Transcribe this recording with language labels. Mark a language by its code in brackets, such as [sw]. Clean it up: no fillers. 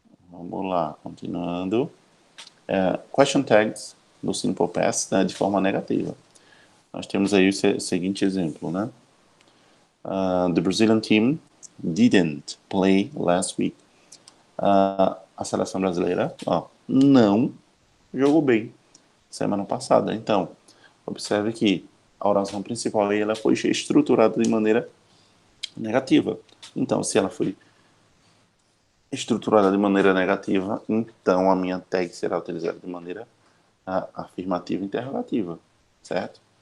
[pt] Vamos lá, continuando. Question tags no Simple Past, né, de forma negativa. Nós temos aí o seguinte exemplo, né? [en] The Brazilian team didn't play last week. [pt] A seleção brasileira, não jogou bem semana passada. Então, observe que a oração principal aí, ela foi estruturada de maneira negativa. Então, se ela foi estruturada de maneira negativa, então a minha tag será utilizada de maneira afirmativa e interrogativa, certo?